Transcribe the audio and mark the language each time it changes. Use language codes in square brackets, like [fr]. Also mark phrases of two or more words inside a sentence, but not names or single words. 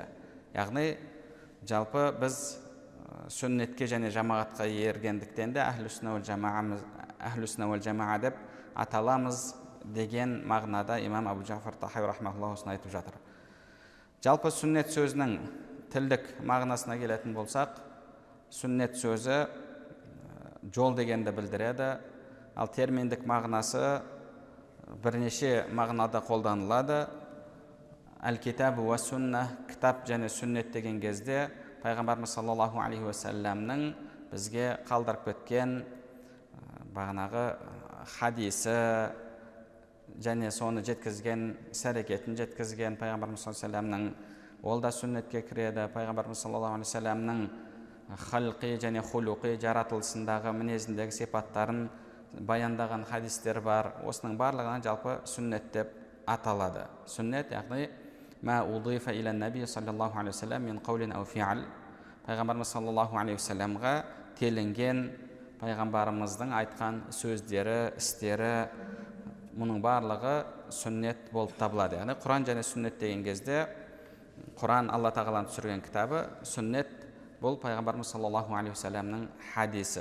[kk] Яғни жалпы біз сүннетке және жамағатқа ергендіктен де [ar] أهل السنة والجماعة [kk] деп аталамыз деген мағынада имам Абу Джафар ат-Тахауи рахимахуллах осыны айтып жатыр. Жалпы сүннет сөзінің тілдік мағынасына келетін болсақ, сүннет сөзі жол дегенді білдіреді, ал терминдік мағынасы бірнеше мағынада қолданылады. [ar] الكتاب والسنة, [kk] кітап және сүннет деген кезде Пайғамбарымыз [ar] صلى الله عليه وسلم [kk] бізге қалдырып кеткен бағанағы хадисі және соны жеткізген, іс-әрекетін жеткізген Пайғамбарымыз [ar] صلى الله عليه وسلم, [kk] ол да сүннетке кіреді. Пайғамбарымыз [ar] صلى الله عليه وسلم [kk] халқи және хулуқи, жаратылысындағы, мінезіндегі сипаттарын баяндаған хадистер бар. Осының барлығынан жалпы сүннет деп аталады. Сүннет, яғни [ar] ما أضيف إلى النبي صلى الله عليه وسلم من قول أو فعل, [kk] Пайғамбарымыз [ar] صلى الله عليه وسلم [kk] телінген Пайғамбарымыздың айтқан сөздері, істері, мұның барлығы сүннет болып табылады. Яғни Құран және сүннет деген кезде, Құран Алла тағаланың түсірген кітабы, сүннет бұл Пайғамбарымыз [ar] صلى الله عليه وسلم [kk] хадисі.